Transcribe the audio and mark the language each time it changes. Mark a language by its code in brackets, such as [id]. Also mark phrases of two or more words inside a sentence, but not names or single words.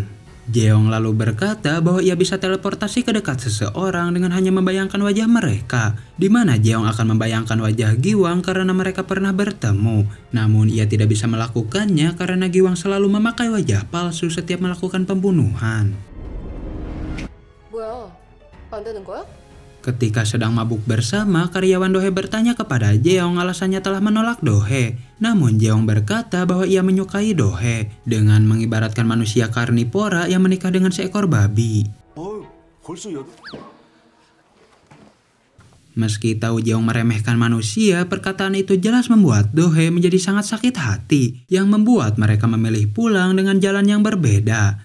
[id] Jeong lalu berkata bahwa ia bisa teleportasi ke dekat seseorang dengan hanya membayangkan wajah mereka. Di mana Jeong akan membayangkan wajah Giwang karena mereka pernah bertemu. Namun ia tidak bisa melakukannya karena Giwang selalu memakai wajah palsu setiap melakukan pembunuhan. [ko] 뭐야? 안 되는 거야? [id] Ketika sedang mabuk bersama, karyawan Dohye bertanya kepada Jeong alasannya telah menolak Dohye. Namun Jeong berkata bahwa ia menyukai Dohye dengan mengibaratkan manusia karnivora yang menikah dengan seekor babi. [ko] 벌써 [id] Meski tahu Jeong meremehkan manusia, perkataan itu jelas membuat Dohye menjadi sangat sakit hati, yang membuat mereka memilih pulang dengan jalan yang berbeda.